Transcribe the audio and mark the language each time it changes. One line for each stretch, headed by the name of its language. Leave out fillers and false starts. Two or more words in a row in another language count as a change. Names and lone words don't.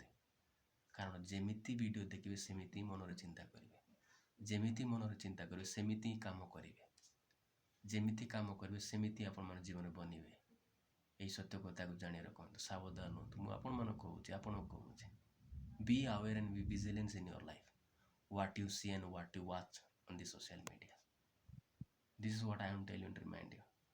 Odia: କାରଣ ଯେମିତି ଭିଡ଼ିଓ ଦେଖିବେ ସେମିତି ମନରେ ଚିନ୍ତା କରିବେ। ଯେମିତି ମନରେ ଚିନ୍ତା କରିବେ ସେମିତି ହିଁ କାମ କରିବେ। ଯେମିତି କାମ କରିବେ ସେମିତି ଆପଣମାନେ ଜୀବନ ବନିବେ। এই ସତ୍ୟ କଥାକୁ ଜାଣି ରଖନ୍ତୁ, ସାବଧାନ ହୁଅନ୍ତୁ। ମୁଁ ଆପଣମାନଙ୍କୁ କହୁଛି,
English: be aware and be vigilant in your life, what you see and what you watch on the social media. This is what I am telling to remind you.